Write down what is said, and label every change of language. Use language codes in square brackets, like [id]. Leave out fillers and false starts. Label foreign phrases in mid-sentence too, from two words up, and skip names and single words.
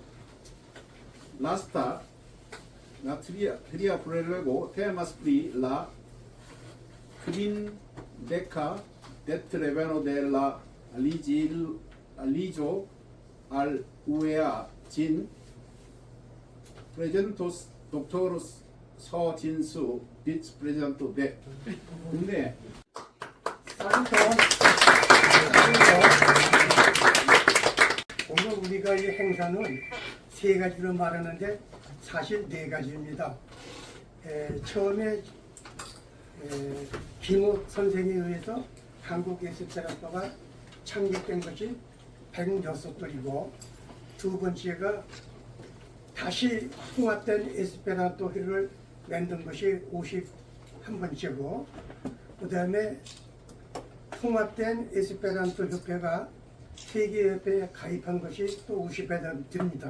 [eo] Lasta, la tria prelego temas pri la kvindeka datreveno de la aliĝo al UEA. Ĝin prezentos doktoro So Jin-soo, viceprezidento de. [ko] 근데 오늘 우리가 이 행사는 세 가지로 말하는데 사실 네 가지입니다. 처음에 김욱 선생에 의해서 한국 에스페란토가 창립된 것이 106돌이고, 두 번째가 다시 통합된 에스페란토를 만든 것이 51번째고, 그 다음에 통합된 에스페란토 협회가 세계협회에 가입한 것이 또 50회 됩니다.